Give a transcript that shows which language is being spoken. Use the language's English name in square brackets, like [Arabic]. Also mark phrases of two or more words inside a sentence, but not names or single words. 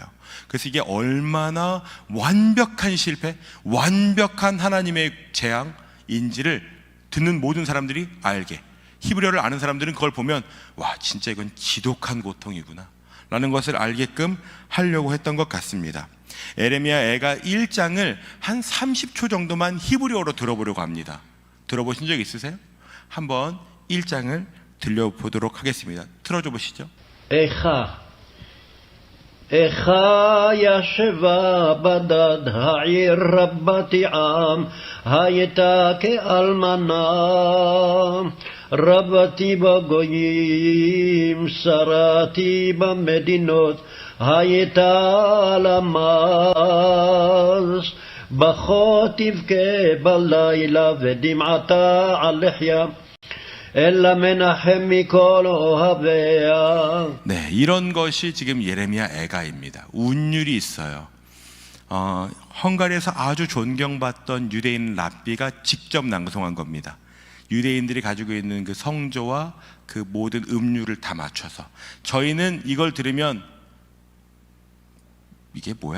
[Korean] 그래서 이게 얼마나 완벽한 실패, 완벽한 하나님의 재앙인지를 듣는 모든 사람들이 알게, 히브리어를 아는 사람들은 그걸 보면 와, 진짜 이건 지독한 고통이구나 라는 것을 알게끔 하려고 했던 것 같습니다. 예레미야애가 1장을 한 30초 정도만 히브리어로 들어보려고 합니다. 들어보신 적 있으세요? 한번 1장을 들려보도록 하겠습니다. 틀어줘 보시죠. [Hebrew] איכה ישבה בדד העיר רבתי עם הייתה כאלמנה רבתי בגויים שרתי במדינות הייתה למס בכה תבכה בלילה ודמעתה על לחיה אלא מנחם מכל אוהביה. [Korean] 네, 이런 것이 지금 예레미야애가입니다. 운율이 있어요. 헝가리에서 아주 존경받던 유대인 랍비가 직접 낭송한 겁니다. 유대인들이 가지고 있는 그 성조와 그 모든 음률을 다 맞춰서. 저희는 이걸 들으면 이게 뭐야?